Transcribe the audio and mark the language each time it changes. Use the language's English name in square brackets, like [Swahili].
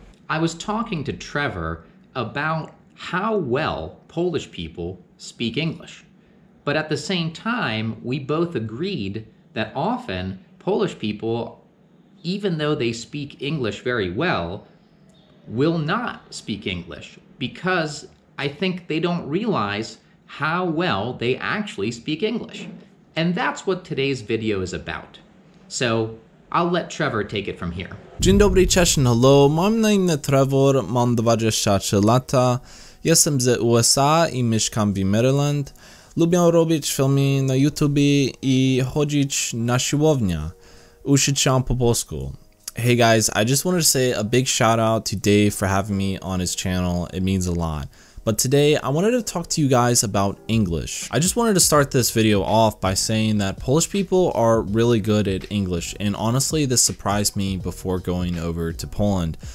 [English] I was talking to Trevor about how well Polish people speak English, but at the same time, we both agreed that often Polish people, even though they speak English very well, will not speak English because I think they don't realize how well they actually speak English. And that's what today's video is about. So I'll let Trevor take it from here. [Polish] Dzień dobry, cześć, hello, mam na imię Trevor, mam 23 lata, jestem z USA i mieszkam w Maryland. Lubię robić filmy na YouTube i chodzić na siłownię. Uczyć się po polsku. [English] Hey guys, I just wanted to say a big shout out to Dave for having me on his channel. It means a lot. But today I wanted to talk to you guys about English. I just wanted to start this video off by saying that Polish people are really good at English, and honestly this surprised me before going over to Poland.